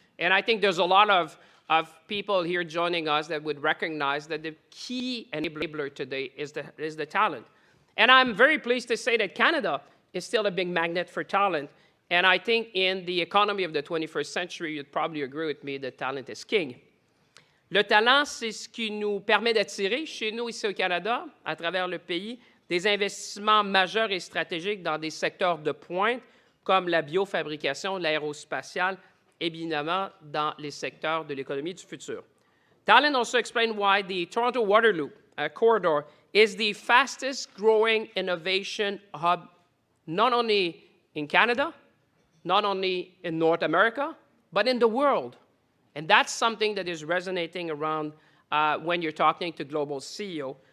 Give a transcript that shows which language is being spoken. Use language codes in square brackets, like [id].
[en] And I think there's a lot of people here joining us that would recognize that the key enabler today is the talent. And I'm very pleased to say that Canada is still a big magnet for talent. And I think in the economy of the 21st century, you'd probably agree with me that talent is king. [fr] Le talent, c'est ce qui nous permet d'attirer chez nous ici au Canada, à travers le pays, des investissements majeurs et stratégiques dans des secteurs de pointe comme la biofabrication, l'aérospatiale, évidemment dans les secteurs de l'économie du futur. [en] Talent also explains why the Toronto Waterloo corridor is the fastest growing innovation hub, not only in Canada, not only in North America, but in the world. And that's something that is resonating around when you're talking to global CEO.